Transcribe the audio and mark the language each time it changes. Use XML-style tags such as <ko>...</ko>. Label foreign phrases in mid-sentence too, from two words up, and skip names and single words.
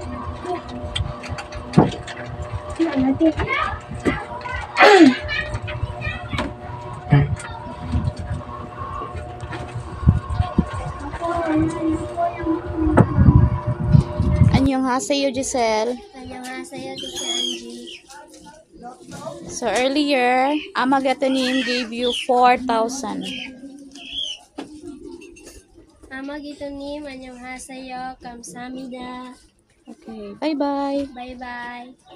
<tl>Kuya natin.</tl> <ko>Annyeonghaseyo, Giselle. 안녕하세요,</ko> <en>Teacher Angie. So earlier, Amagatanim gave you 4,000.</en> <ko>아마기도님, 안녕하세요. 감사합니다.</ko> <en>Okay, bye-bye.</en> <ko>바이바이.</ko>